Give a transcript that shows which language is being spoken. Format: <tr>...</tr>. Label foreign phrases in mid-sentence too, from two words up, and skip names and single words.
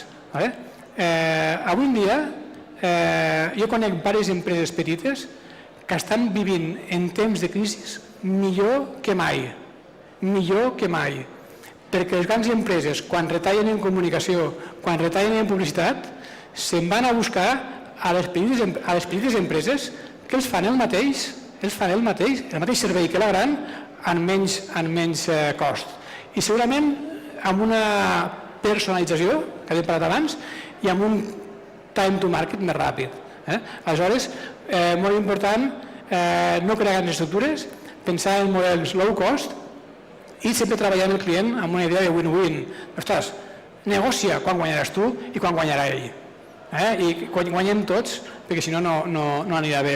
<ca>Avui en dia jo conec diverses empreses petites que estan vivint en temps de crisi millor que mai, perquè les grans empreses, quan retallen en comunicació, quan retallen en publicitat, se'n van a buscar a les petites empreses que els fan el mateix servei que la gran amb menys cost. I segurament amb una personalització, que havíem parlat abans, i amb un</ca> <en>time to market</en> <ca>més ràpid. Aleshores, molt important, no crear grans estructures, pensar en models</ca> <en>low cost</en> <ca>i sempre treballar amb el client amb una idea de win-win. Ostres, negocia quan guanyaràs tu i quan guanyarà ell. I quan guanyem tots, perquè si no, no anirà bé.</ca>